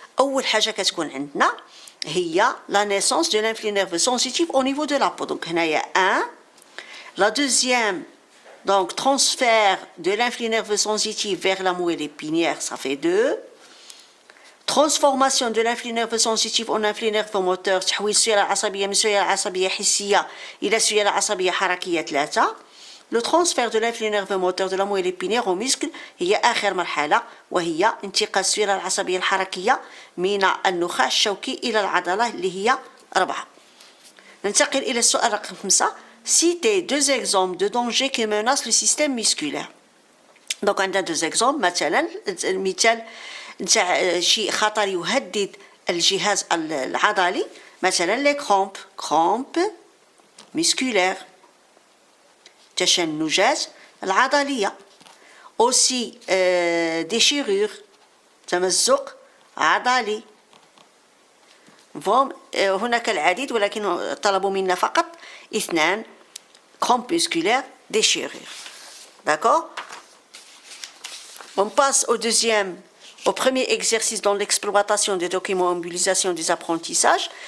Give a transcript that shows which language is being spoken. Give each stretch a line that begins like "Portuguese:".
Arabic: أول حاجة كتكون عندنا هي
French: la naissance de l'influx nerveux sensitif au niveau de la peau.
Arabic: Donc هنايا 1.
French: La deuxième, donc transfert de l'influx nerveux sensitif vers la moelle épinière, ça fait 2. Transformation de l'influx nerveux sensitif en influx nerveux moteur،
Arabic: تحويل السيالة العصبية من سيالة عصبية حسية إلى سيالة عصبية حركية 3.
French: Le transfert de l'influx nerveux moteur de la moelle épinière au muscle
Arabic: هي آخر مرحلة، وهي انتقال السيالة العصبية الحركية من النخاع الشوكي إلى العضلة اللي هي 4. ننتقل إلى السؤال رقم 5.
French: Citez 2 exemples de dangers qui menacent le système musculaire. Donc
Arabic: عندنا
French: 2 exemples.
Arabic: مثلا المثال نتاع شيء خطر يهدد الجهاز العضلي، مثلا
French: لي كرومب musculaire،
Arabic: تشنجات العضلية.
French: aussi déchirure،
Arabic: تمزق عضلي. هناك العديد ولكن طلبوا منا فقط 2.
French: crampe musculaire, déchirure. D'accord? On passe au premier exercice dans l'exploitation des documents en mobilisation des apprentissages.